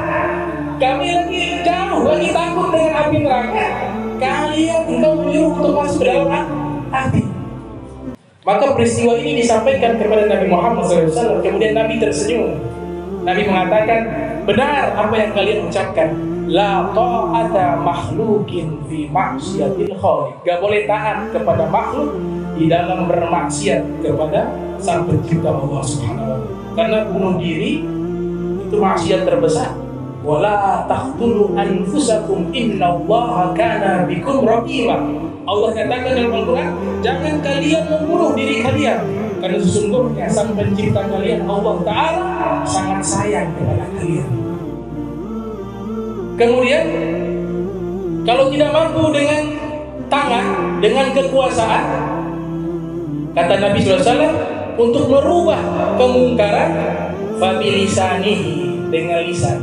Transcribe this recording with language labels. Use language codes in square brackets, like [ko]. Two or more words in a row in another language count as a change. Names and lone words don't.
[id] Kami lagi jauh, lagi takut dengan api neraka. Kalian engkau menyuruh untuk masuk ke dalam api. Maka peristiwa ini disampaikan kepada Nabi Muhammad SAW. Kemudian Nabi tersenyum. Nabi mengatakan, benar apa yang kalian ucapkan. [ar] لا طاعة مخلوق في معصية الخالق. [id] Gak boleh taat kepada makhluk di dalam bermaksiat kepada Sang Pencipta Allah [ar] سبحانه وتعالى. [id] Karena bunuh diri itu maksiat terbesar. [ar] ولا تقتلوا أنفسكم إن الله كان بكم رقيبا. [id] Allah katakan dalam Al-Quran, jangan kalian membunuh diri kalian, karena sesungguhnya Sang Pencipta kalian Allah Ta'ala sangat sayang kepada kalian. Kemudian kalau tidak mampu dengan tangan, dengan kekuasaan, kata Nabi SAW, untuk merubah kemungkaran, fabilisanihi, dengan lisan.